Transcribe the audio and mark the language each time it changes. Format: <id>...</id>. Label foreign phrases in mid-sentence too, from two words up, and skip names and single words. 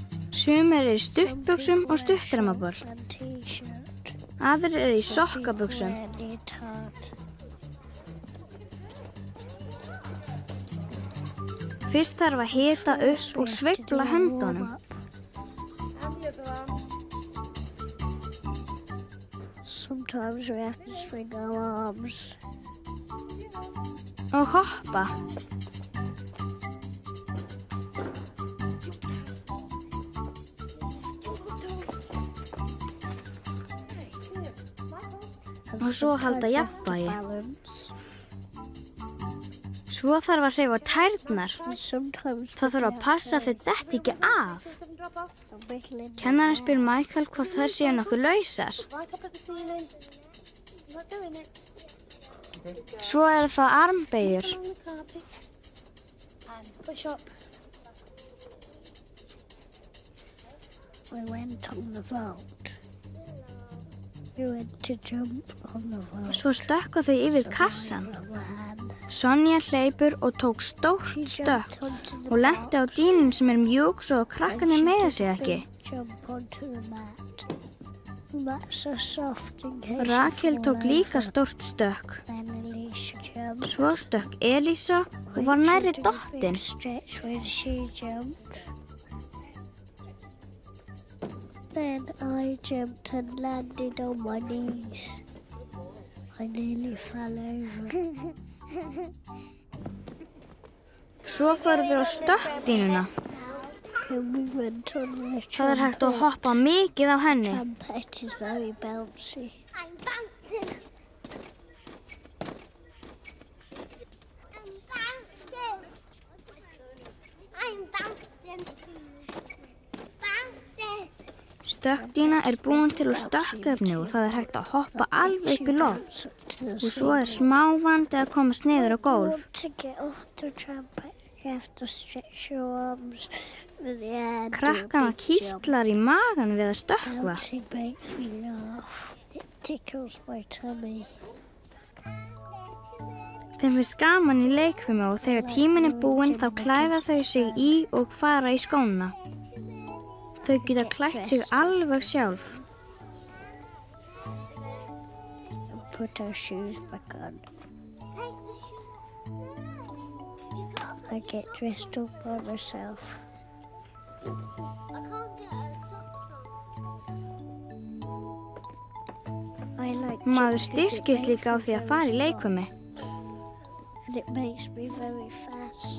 <is>Sumir eru í stuttbuxum og stuttramabor. Aðrir eru í sokkabuxum. Fyrst þarf að hita upp og sveifla höndunum.</is> <en>Sometimes we have to swing our arms.</en> <is>Og hoppa. Og svo halda jafnvægi. Svo þarf að hreyfa tærnar. Það þarf að passa að þau detti ekki af. Kennarinn spyr Michael hvort þær séu nokkuð lausar. Svo eru það armbeygjur.</is> <en>We went on the vault. We went to jump on the vault.</en> <is>Svo stökkva þau yfir kassan. Sonja hleypur og tók stórt stökk og lenti á dýnun sem mjúk svo krakkarnir meiða sig ekki. Rakel tók líka stórt stökk. Svo stökk Elísa og var nærri dottin.</is> <en>Then I jumped and landed on my knees. I nearly fell over.</en> <is>Svo fóru þau á stökkdýnuna.</is> <en>We went on the</en> <is>Það hægt að hoppa mikið á henni.</is> <en>trampoline. Is very bouncy. I'm bouncing. I'm bouncing.</en> <is>Stökkdýna búin til úr stökkefni og það hægt að hoppa alveg upp í loft. Og svo smávandi að komast niður á gólf.</is> <en>To get off the trampoline, you have to stretch your arms in the air.</en> <is>Krakkana kýtlar í magan við að stökkva.</is> <en>Bouncing makes me laugh. It tickles my tummy.</en> <is>Þeim finnst gaman í leikfimi og þegar tíminn búinn þá klæða þau sig í og fara í skóna. Þau geta klætt sig alveg sjálf.</is> <en>Put our shoes back on. I get dressed up by myself. I like</en> <is>Maður styrkist líka á því að fara í leikfimi.</is> <en>and it makes me very fast.</en>